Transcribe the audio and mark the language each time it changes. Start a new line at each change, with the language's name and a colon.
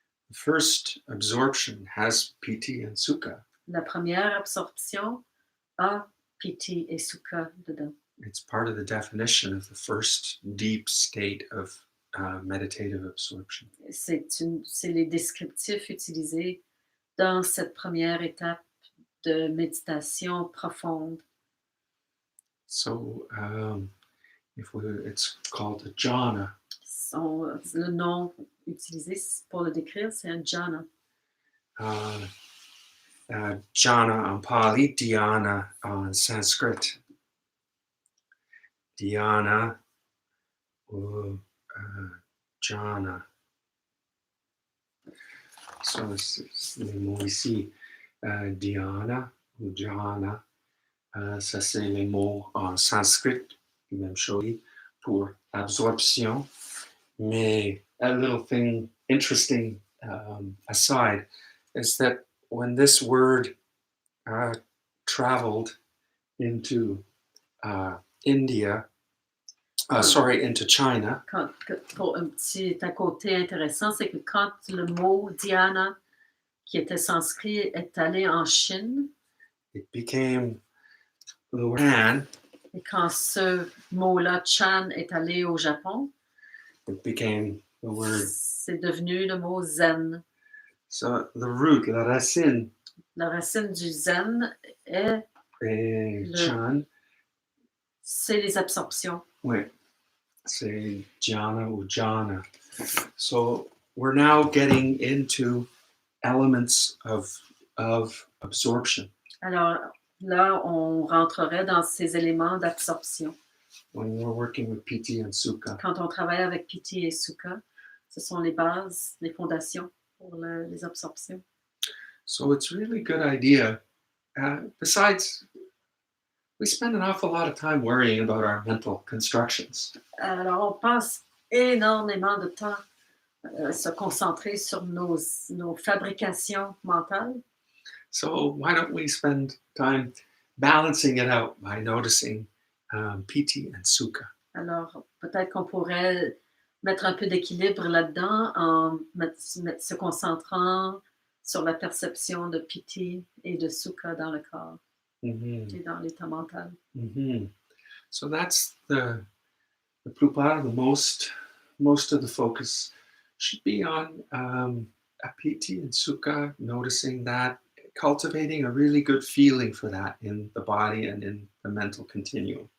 English: The first absorption has Piti and Sukha.
French: La première absorption a Piti et Sukha dedans.
English: It's part of the definition of the first deep state of meditative absorption.
French: C'est les descriptifs utilisés dans cette première étape de méditation profonde.
English: So it's called a jhana.
French: Le nom utilisé pour le décrire, c'est un jhana. Jhana en Pali, dhyana en Sanskrit. Dhyana ou jhana. So c'est les mots ici. Dhyana ou jhana, ça c'est les mots en sanskrit, même chose pour absorption.
English: Mais a little thing interesting aside is that when this word traveled into India, into China.
French: Pour un petit à côté intéressant, c'est que quand le mot dhyana, qui était sanskrit, est allé en Chine,
English: It became the word
French: et quand ce mot-là, chan, est allé au Japon,
English: it became the word.
French: C'est devenu le mot zen.
English: So the root, la racine
French: du zen est chan. C'est les absorptions. Oui, c'est jhana ou jhana.
English: So we're now getting into elements of absorption.
French: Alors là, on rentrerait dans ces éléments d'absorption.
English: When we're working with Piti and Sukha.
French: Quand on travaille avec Piti et Sukha, ce sont les bases, les fondations pour les absorptions.
English: So it's really good idea. Besides, we spend an awful lot of time worrying about our mental constructions.
French: Alors, on passe énormément de temps à se concentrer sur nos fabrications mentales.
English: So why don't we spend time balancing it out by noticing Piti and Sukha?
French: Alors, peut-être qu'on pourrait mettre un peu d'équilibre là-dedans en se concentrant sur la perception de Piti et de Sukha dans le corps et dans l'état mental.
English: So that's the plupart, most of the focus should be on Piti and Sukha, noticing that, cultivating a really good feeling for that in the body and in the mental continuum.